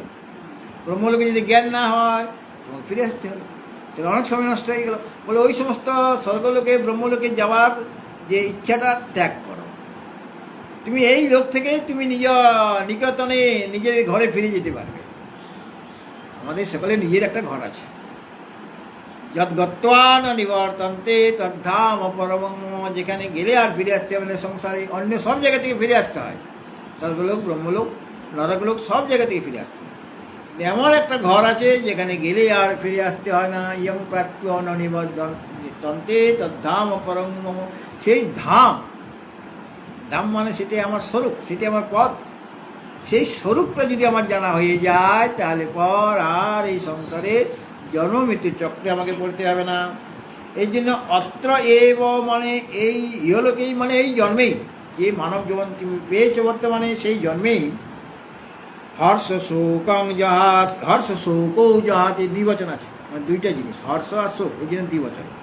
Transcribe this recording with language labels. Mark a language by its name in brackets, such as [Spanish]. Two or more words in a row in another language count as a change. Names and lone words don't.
[Bangla] ব্রহ্মলোকে যদি জ্ঞান না হয় তোমাকে ফিরে আসতে হবে। তাহলে অনেক সময় নষ্ট হয়ে গেল। বলে ওই সমস্ত স্বর্গলোকে ব্রহ্মলোকে যাওয়ার যে ইচ্ছাটা ত্যাগ করো। তুমি এই লোক থেকে তুমি নিকটনে নিজের ঘরে ফিরে যেতে পারবে। আমাদের সকলে নিজের একটা ঘর আছে। [Sanskrit] যদ গত্বান নিবর্তন্তে তদ্ধাম পরমং মম। [Bangla] যেখানে গেলে আর ফিরে আসতে হবে না সংসারে, অন্য সব জায়গা থেকে ফিরে আসতে হয়। স্বর্গলোক, ব্রহ্মলোক, নরকলোক, সব জায়গা থেকে ফিরে আসতে হয়। এমন একটা ঘর আছে যেখানে গেলে আর ফিরে আসতে হয় না। [Sanskrit] ইয়ং প্রাপ্য নিবর্তন্তে তদ্ধাম পরমং মম। [Bangla] সেই ধাম, ধাম মানে সেটাই আমার স্বরূপ, সেটাই আমার পথ। সেই স্বরূপটা যদি আমার জানা হয়ে যায়, তাহলে পর আর এই সংসারে জন্ম মৃত্যুর চক্রে আমাকে পড়তে হবে না। এই জন্য [Sanskrit] অত্র এব [Bangla] মানে এই ইহলোকেই, মানে এই জন্মেই, যে মানব জীবন তুমি পেয়েছো বর্তমানে, সেই জন্মেই [Sanskrit] হর্ষ শোকং জাহাত, হর্ষ শোকৌ জাহাত, [Bangla] এই দ্বিবচন আছে, মানে দুইটা জিনিস, হর্ষ আর শোক, এই জন্য দ্বিবচন।